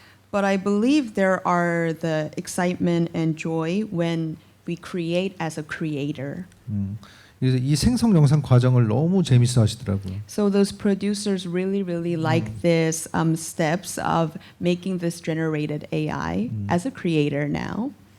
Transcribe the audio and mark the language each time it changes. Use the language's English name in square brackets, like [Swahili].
[English] But I believe there are the excitement and joy when we create as a creator. [Korean] 그래서 이 생성 영상 과정을 너무 재밌어 하시더라고요. [English] So those producers really like this steps of making this generated AI as a creator now.